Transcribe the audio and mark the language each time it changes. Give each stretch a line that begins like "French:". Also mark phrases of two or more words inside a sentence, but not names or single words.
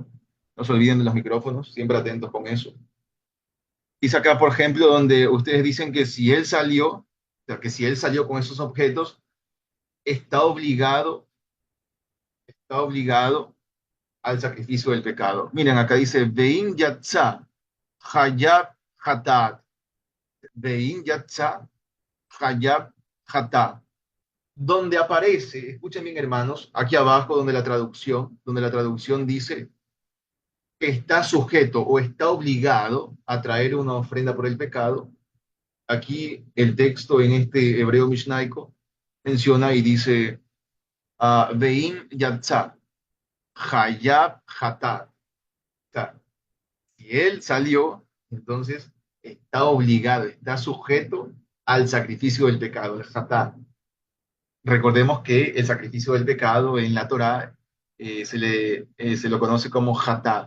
Spanish: No se olviden de los micrófonos, siempre atentos con eso. Dice acá, por ejemplo, donde ustedes dicen que si él salió, o sea, que si él salió con esos objetos, está obligado, está obligado al sacrificio del pecado. Miren, acá dice,
Hebrew: ואם יצא, חייב חטאת. ואם יצא, חייב חטאת.
Spanish: Donde aparece, escuchen bien, hermanos, aquí abajo donde la traducción dice está sujeto o está obligado a traer una ofrenda por el pecado. Aquí el texto en este hebreo mishnaico menciona y dice,
Hebrew: ואם יצא, חייב חטאת.
Spanish: O sea, si él salió, entonces está obligado, está sujeto al sacrificio del pecado, el hatat. Recordemos que el sacrificio del pecado en la Torá se lo conoce como hatat.